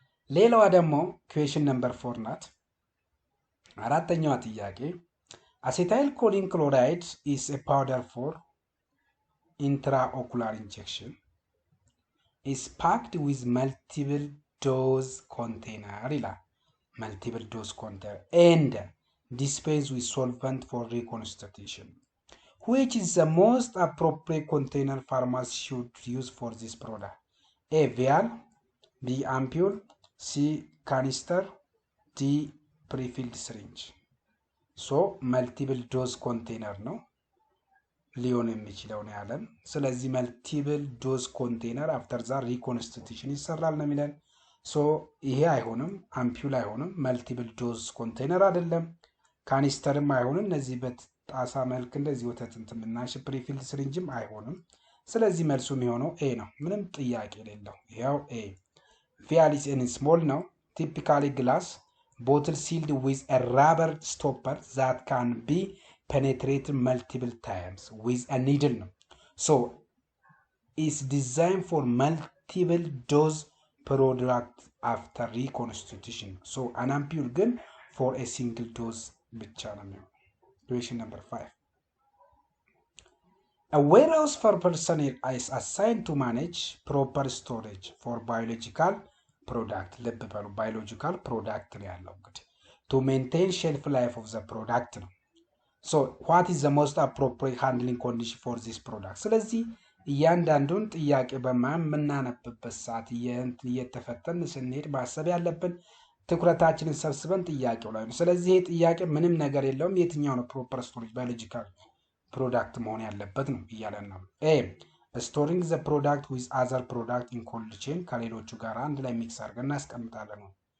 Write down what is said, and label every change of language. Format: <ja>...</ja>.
<am>ሌላዋ ደግሞ</am> <en>question number 4</en> <am>ናት። አራተኛዋ ጥያቄ</am> <en>acetyl choline chloride is a powder for intraocular injection is packed with multiple dose container</en> <am>ይላል።</am> <en>multiple dose container and dispensed with solvent for reconstitution. Which is the most appropriate container pharmacy should use for this product? A. vial, B. ampule, C. canister, D. prefilled syringe.</en> <am>So multiple dose container ነው ሊሆን የሚችለው ነው ያለን። ስለዚህ መልቲፕል ዶዝ ኮንቴነር አፍተር ዛ ሪኮንስቲቱሽን ይሰራል ነው የሚለን። ሶ ይሄ አይሆንም፣ አምፒውል አይሆንም፣ መልቲፕል ዶዝ ኮንቴነር አይደለም፣ ካኒስተርም አይሆንም። እነዚህ በጣሳ መልክ እንደዚህ ወተት እንትን ምናሽ ፕሪፊልድ ስሪንጅም አይሆንም። ስለዚህ መልሱ የሚሆነው ኤ ነው፣ ምንም ጥያቄ የሌለው ይሄው ኤ።</am> <en>ቪያሊስ ኢን ስሞል ነው፣ ቲፒካሊ ግላስ ቦትል ሲልድ ዊዝ a rubber stopper that can be penetrate multiple times with a needle. So it's designed for multiple dose product after reconstitution. So an ampule</en> <am>ግን</am> <en>for a single dose</en> <am>ብቻ ነው የሚሆነው።</am> <en>Question number 5. A warehouse for personnel is assigned to manage proper storage for biological product.</en> <am>ልብ በሉ</am> <en>biological product</en> <am>ነው ያለው እንግዲህ</am> <en>to maintain shelf life of the product ነው። So what is the most appropriate handling condition for this product?</en> <am>ስለዚህ እያንዳንዱን ጥያቄ በማናነብበት ሰዓት እየተፈተን ስንሄድ ማሰብ ያለብን ትኩረታችንን ሰብስበን ጥያቄው ላይ ነው። ስለዚህ ይሄ ጥያቄ ምንም ነገር የለውም የትኛው ነው ፕሮፐር ስቶሬጅ ባዮሎጂካል ፕሮዳክት መሆን ያለበት ነው እያለን ነው። ኤ ስቶሪንግ ዘ ፕሮዳክት ዊዝ አዘር ፕሮዳክት ኢን ኮልድ ቼን ከሌሎቹ ጋር አንድ ላይ ሚክስ አድርገን እናስቀምጣለን ነው።</am>